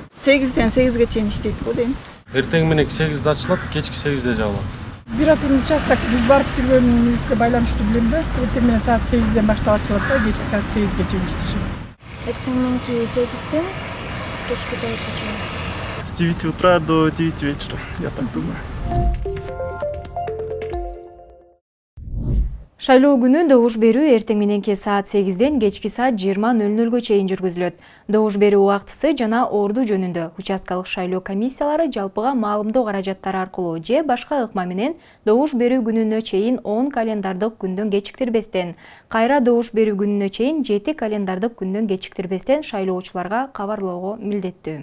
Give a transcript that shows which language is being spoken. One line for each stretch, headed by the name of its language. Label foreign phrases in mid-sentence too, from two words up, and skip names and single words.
Kyrgyz: 8-ден 8-ге чейин иштейт го дейм. Эртең менен 8-де ачылат, кечки 8-де жабылат.
Russian: Избирательный участок
Kyrgyz: биз барып жүргөнүбүзгө байланыштуу билем да. Эртең менен саат 8-ден башталып ачылат да, кечки саат 8-ге чейин иштешет. Эртең мененки 8-ден кечки 9-га чейин.
Russian: С 9 утра до 9 вечера, я так думаю.
Kyrgyz: Шайлоо күнү добуш берүү эртең мененки саат 8-ден кечки саат 20:00-гө чейин жүргүзүлөт. Добуш берүү убактысы жана орду жөнүндө участкалык шайлоо комиссиялары жалпыга маалымдоо каражаттары аркылуу же башка ыкма менен добуш берүү күнүнө чейин 10 календардык күндөн кечиктирбестен, кайра добуш берүү күнүнө чейин 7 календардык күндөн кечиктирбестен шайлоочуларга кабарлоого милдеттүү.